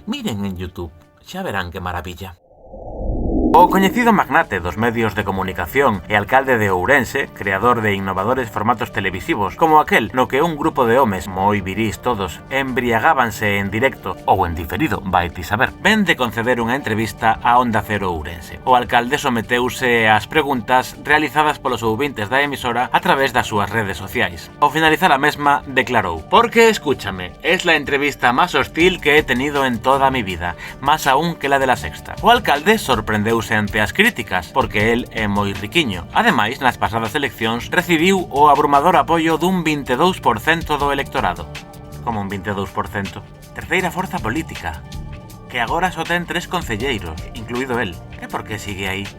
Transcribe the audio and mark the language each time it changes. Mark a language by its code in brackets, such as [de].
[gl] Miren en YouTube, xa verán que maravilla. O coñecido magnate dos medios de comunicación e alcalde de Ourense, creador de innovadores formatos televisivos como aquel no que un grupo de homes moi virís todos embriagábanse en directo ou en diferido, vai ti saber, ven de conceder unha entrevista a Onda Cero Ourense. O alcalde someteuse ás preguntas realizadas polos ouvintes da emisora a través das súas redes sociais. Ao finalizar a mesma, declarou: [es] "Porque escúchame, es la entrevista más hostil que he tenido en toda mi vida, más aún que la de La Sexta". [gl] O alcalde sorprendeuse ante as críticas, porque el é moi riquiño. Ademais, nas pasadas eleccións, recibiu o abrumador apoio dun 22% do electorado. Como un 22%? Terceira forza política, que agora só ten 3 concelleiros, incluído el. E por que sigue aí?